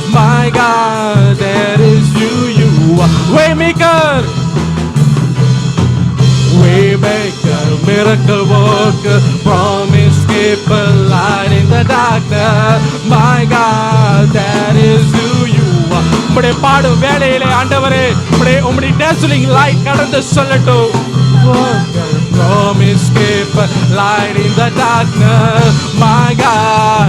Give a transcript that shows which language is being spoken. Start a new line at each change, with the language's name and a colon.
English: My God, that is who you are. Waymaker, Waymaker, miracle worker, promise keeper, light in the darkness. My God, that is who you are.
Tamil: உம்முடைய பாடும் வேளையிலே ஆண்டவரே உம்முடைய dazzling light கடந்து சொல்லட்டும்.
English: Worker, promise keeper, light in the darkness. My God,